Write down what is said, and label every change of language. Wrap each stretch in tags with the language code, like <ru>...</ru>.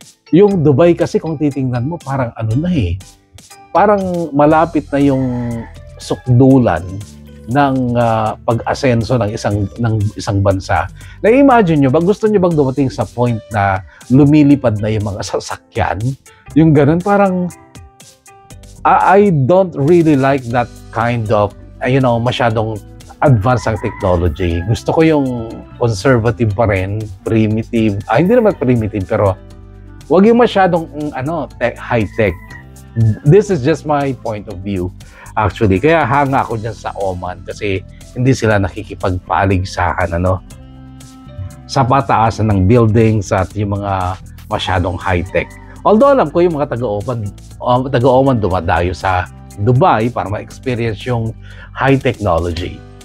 <tl>Yung Dubai kasi kung titingnan mo, parang ano na eh. Parang malapit na yung sukdulan ng pag-asenso ng isang bansa. Na-imagine nyo ba, gusto nyo bang dumating sa point na lumilipad na yung mga sasakyan? Yung ganun, parang</tl> <en>I don't really like that kind of,</en> <tl>masyadong</tl> <en>advanced ang technology.</en> <tl>Gusto ko yung conservative pa rin, primitive. Hindi naman primitive, pero wag yung masyadong high-tech.</tl> <en>This is just my point of view, actually.</en> <tl>Kaya hanga ako dyan sa Oman kasi hindi sila nakikipagpaligsahan, sa pataasan ng buildings at yung mga masyadong high-tech. Although alam ko yung mga taga-Oman dumadayo sa Dubai para ma-experience yung high technology.</tl>